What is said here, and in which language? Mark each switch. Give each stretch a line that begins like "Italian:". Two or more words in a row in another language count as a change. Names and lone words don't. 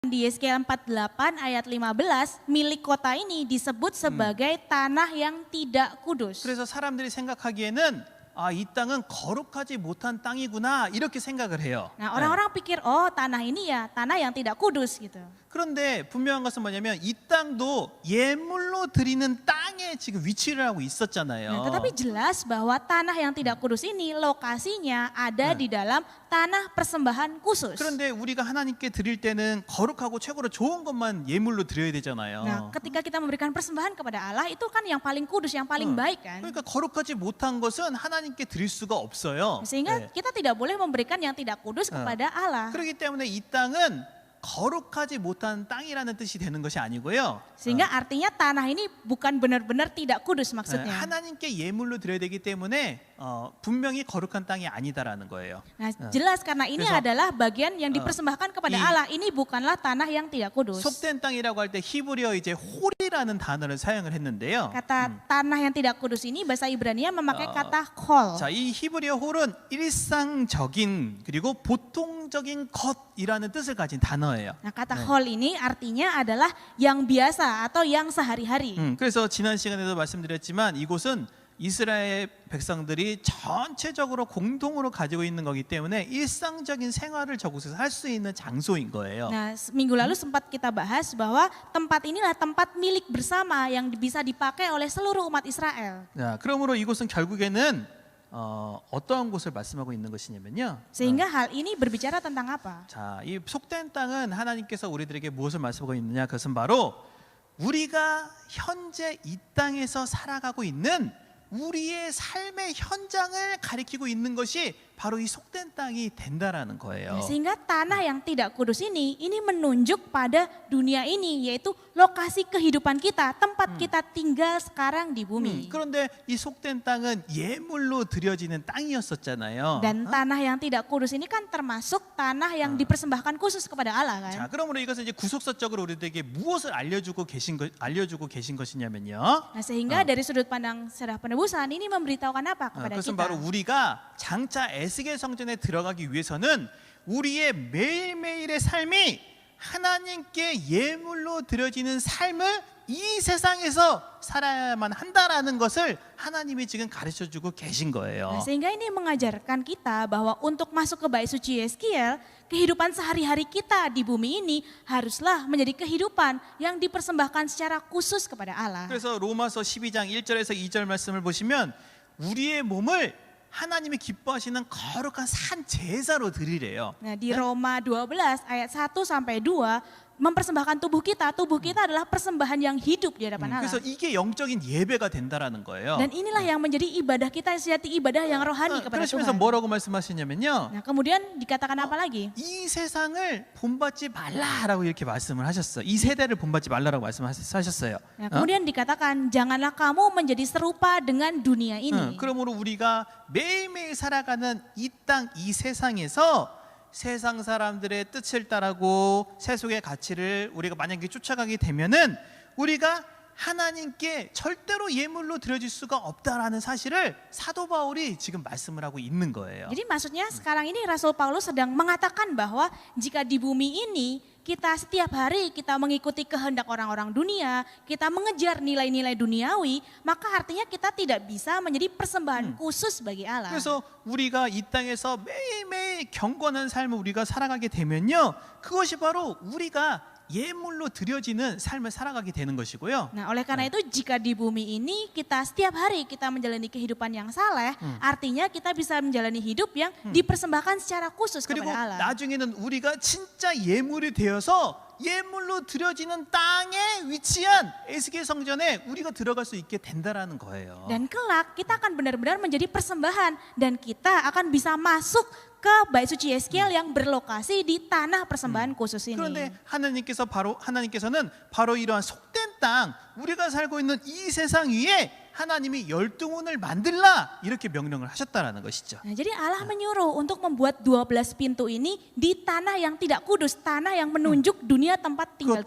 Indonesian: Di Yeskiel 48 ayat 15, milik kota ini disebut sebagai tanah yang tidak kudus.
Korean: 그래서 사람들이 생각하기에는 이 땅은 거룩하지 못한 땅이구나 이렇게 생각을 해요.
Indonesian: Nah, orang-orang pikir, oh tanah ini ya tanah yang tidak kudus gitu.
Korean: 그런데 분명한 것은 뭐냐면 이 땅도 예물로 드리는 땅에 지금 위치를 하고 있었잖아요.
Indonesian: Nah, tetapi jelas bahwa tanah yang tidak kudus ini lokasinya ada di dalam tanah persembahan khusus.
Korean: 그런데 우리가 하나님께 드릴 때는 거룩하고 최고로 좋은 것만 예물로 드려야 되잖아요.
Indonesian: Nah, ketika kita memberikan persembahan kepada Allah itu kan yang paling kudus, yang paling baik kan.
Korean: 그러니까 거룩하지 못한 것은 하나님께 드릴 수가 없어요.
Indonesian: Sehingga
Korean: 네.
Indonesian: kita tidak boleh memberikan yang tidak kudus kepada Allah.
Korean: 그렇기 때문에 이 땅은 거룩하지 못한 땅이라는 뜻이 되는 것이 아니고요.
Indonesian: Sehingga artinya tanah ini bukan benar-benar tidak kudus maksudnya.
Korean: 하나님께 예물로 드려야 되기 때문에 분명히 거룩한 땅이 아니다라는 거예요.
Indonesian: Nah, jelas karena ini
Korean: 그래서,
Indonesian: adalah bagian yang dipersembahkan kepada
Korean: 이-
Indonesian: Allah. Ini bukanlah tanah yang tidak kudus.
Korean: 속된 땅이라고 할 때 히브리어 이제 홀이라는 단어를 사용을 했는데요.
Indonesian: Kata tanah yang tidak kudus ini bahasa Ibrani memakai kata khol.
Korean: 자, 이 히브리어 홀은 일상적인 그리고 보통적인 것이라는 뜻을 가진 단어예요.
Indonesian: Nah, kata khol ini artinya adalah yang biasa atau yang sehari-hari.
Korean: 그래서 지난 시간에도 말씀드렸지만 이곳은 이스라엘 백성들이 전체적으로 공동으로 가지고 있는 거기 때문에 일상적인 생활을 저곳에서 할 수 있는 장소인 거예요.
Indonesian: Nah, minggu lalu sempat kita bahas bahwa tempat inilah tempat milik bersama yang bisa dipakai oleh seluruh umat Israel.
Korean: 자, 그러므로 이곳은 결국에는 어떠한 곳을 말씀하고 있는 것이냐면요.
Indonesian: Sehingga hal ini berbicara tentang apa?
Korean: 자, 이 속된 땅은 하나님께서 우리들에게 무엇을 말씀하고 있느냐? 그것은 바로 우리가 현재 이 땅에서 살아가고 있는 우리의 삶의 현장을 가리키고 있는 것이 바로 이 속된 땅이 된다라는 거예요.
Indonesian: Sehingga tanah yang tidak kudus ini menunjuk pada dunia ini, yaitu lokasi kehidupan kita, tempat kita tinggal sekarang di bumi.
Korean: 그런데 이 속된 땅은 예물로 드려지는 땅이었었잖아요.
Indonesian: Dan tanah yang tidak kudus ini kan termasuk tanah yang dipersembahkan khusus kepada Allah kan.
Korean: 자, 그러므로 이것은 이제 구속사적으로 우리들에게 무엇을 알려주고 계신 것이냐면요.
Indonesian: Nah, sehing가 dari sudut pandang sejarah penebusan ini memberitahukan apa kepada
Korean: 그것은
Indonesian: kita?
Korean: 바로 우리가 장차 에스겔 성전에 들어가기 위해서는 우리의 매일매일의 삶이 하나님께 예물로 드려지는 삶을 이 세상에서 살아야만 한다라는 것을 하나님이 지금 가르쳐주고 계신 거예요.
Indonesian: Nah, sehingga ini mengajarkan kita bahwa untuk masuk ke bait suci Yeskiel, kehidupan sehari-hari kita di bumi ini haruslah menjadi kehidupan yang dipersembahkan secara khusus kepada Allah.
Korean: 그래서 로마서 12장 1절에서 2절 말씀을 보시면 우리의 몸을 하나님이 기뻐하시는 거룩한 산 제사로 드리래요.
Indonesian: Nah, di Roma 12 ayat 1 sampai 2 mempersembahkan tubuh kita adalah persembahan yang hidup di hadapan Allah.
Korean: 그래서 이게 영적인 예배가 된다라는 거예요.
Indonesian: Dan inilah yang menjadi ibadah kita, sejati ibadah yang rohani kepada
Korean: 그러시면서
Indonesian: Tuhan.
Korean: 뭐라고 말씀하시냐면요.
Indonesian: Nah, kemudian dikatakan apa lagi?
Korean: 이 세상을 본받지 말라라고 이렇게 말씀을 하셨어요. 이 세대를 본받지 말라라고 말씀하셨어요.
Indonesian: Nah, kemudian dikatakan janganlah kamu menjadi serupa dengan dunia ini.
Korean: 그러므로 우리가 매일매일 살아가는 이 땅, 이 세상에서 세상 사람들의 뜻을 따르고 세속의 가치를 우리가 만약에 쫓아가게 되면은 우리가 하나님께 절대로 예물로 드려질 수가 없다라는 사실을 사도 바울이 지금 말씀을 하고 있는 거예요.
Indonesian: Jadi maksudnya sekarang ini Rasul Paulus sedang mengatakan bahwa jika di bumi ini kita setiap hari kita mengikuti kehendak orang-orang dunia, kita mengejar nilai-nilai duniawi, maka artinya kita tidak bisa menjadi persembahan khusus bagi Allah.
Korean: 그래서 우리가 이 땅에서 매일매일 경건한 삶을 우리가 살아가게 되면요. 그것이 바로 우리가 예물로 드려지는 삶을 살아가게 되는 것이고요.
Indonesian: Nah, oleh karena itu jika di bumi ini kita setiap hari kita menjalani kehidupan yang saleh, artinya kita bisa menjalani hidup yang dipersembahkan secara khusus
Korean: 그리고
Indonesian: kepada Allah.
Korean: 나중에는 우리가 진짜 예물이 되어서 예물로 드려지는 땅에 위치한 에스겔 성전에 우리가 들어갈 수 있게 된다라는 거예요.
Indonesian: Dan kelak kita akan benar-benar menjadi persembahan dan kita akan bisa masuk ke bait suci Yeskiel yang berlokasi di tanah persembahan khusus ini.
Korean: 그런데 하나님께서는 바로 이러한 속된 땅, 우리가 살고 있는 이 세상 위에 하나님이 열두문을 만들라 이렇게 명령을 하셨다라는 것이죠.
Indonesian: Nah, jadi Allah menyuruh untuk membuat 12 pintu ini di tanah yang tidak kudus, tanah yang menunjuk dunia tempat tinggal